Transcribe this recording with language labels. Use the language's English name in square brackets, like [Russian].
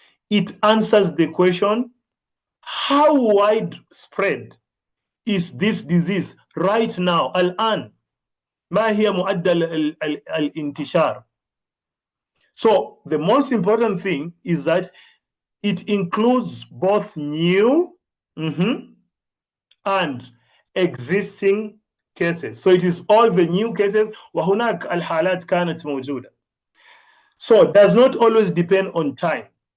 [English] It answers the question, how widespread is this disease right now? [Arabic] الآن ما هي معدل الانتشار? [English] So the most important thing is that it includes both new and existing cases. So it is all the new cases. [Arabic] وهناك الحالات كانت موجودة. [English] So it does not always depend on time.